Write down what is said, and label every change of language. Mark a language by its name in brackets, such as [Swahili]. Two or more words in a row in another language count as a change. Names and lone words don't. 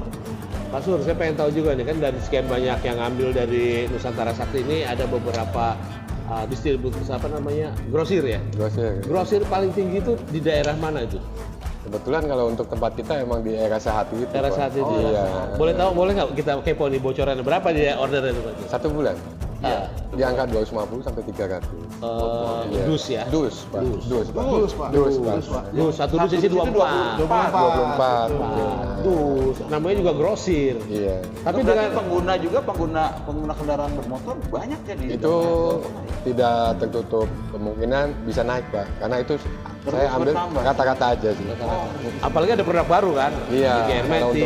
[Indonesian] Pak Sur, saya pengen tahu juga nih kan, dari sekian banyak yang ngambil dari Nusantara Sakti ini ada beberapa distributor apa namanya, grosir ya. Grosir. Grosir paling tinggi itu di daerah mana itu? Kebetulan kalau untuk tempat kita emang di Era Sahati itu. Daerah Pak. Sahati itu. Iya. Boleh tahu, boleh nggak kita kepo nih bocorannya berapa dia ordernya itu Pak? 1 bulan. Iya. Di angka 250 sampai 300. Iya. Dus ya. Dus, Pak. Dus. Dus, Pak. Dus, Pak. Dus, Pak. Dus, Pak. Dus satu dus isi 24. 24. Dus namanya juga grosir. Iya. Tapi Berarti dengan pengguna kendaraan bermotor banyak jadi. Itu tidak tertutup kemungkinan bisa naik, Pak. Karena itu saya ambil bertambah. kata-kata aja sih. apalagi ada produk baru kan. Iya, Bikin kalau untuk hermetik,